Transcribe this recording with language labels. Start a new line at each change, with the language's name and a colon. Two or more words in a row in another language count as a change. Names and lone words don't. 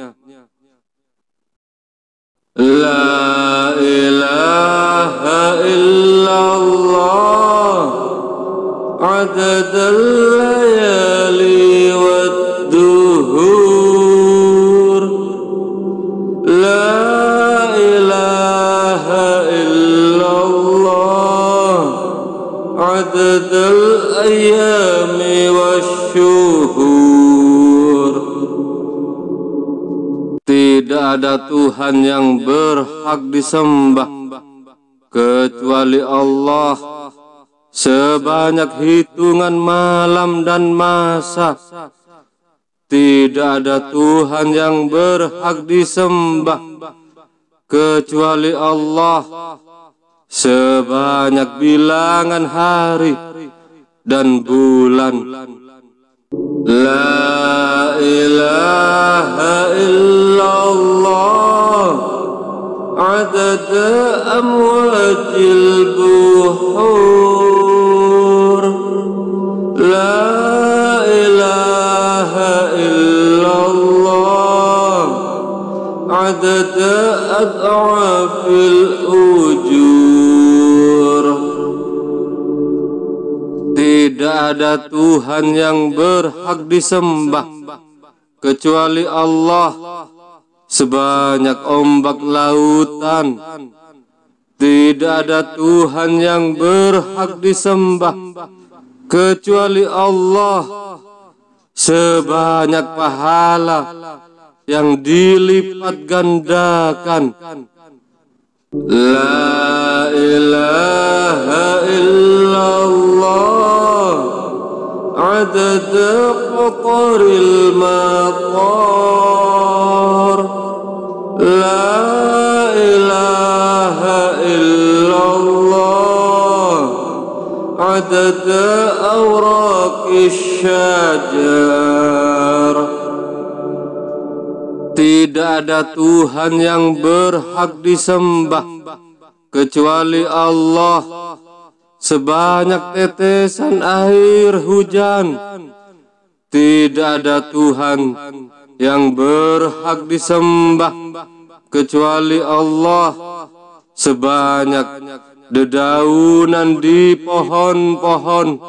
Arabic: لا إله إلا الله عدد الليالي والدهور. لا إله إلا الله عدد الأيام والشهور.
Indonesian: Tidak ada Tuhan yang berhak disembah kecuali Allah. Sebanyak hitungan malam dan masa, tidak ada Tuhan yang berhak disembah kecuali Allah. Sebanyak bilangan hari dan bulan.
Arabic: لا إله إلا الله عدد أمواج البحور. لا إله إلا الله عدد أضعاف الأجور.
Indonesian: Tidak ada Tuhan yang berhak disembah kecuali Allah. Sebanyak ombak lautan, tidak ada Tuhan yang berhak disembah kecuali Allah. Sebanyak pahala yang dilipat gandakan.
Arabic: لا إله إلا الله عدد قطر المطر. لا إله إلا الله عدد أوراق الشجر.
Indonesian: Tidak ada Tuhan yang berhak disembah kecuali Allah, sebanyak tetesan air hujan. Tidak ada Tuhan yang berhak disembah kecuali Allah, sebanyak dedaunan di pohon-pohon.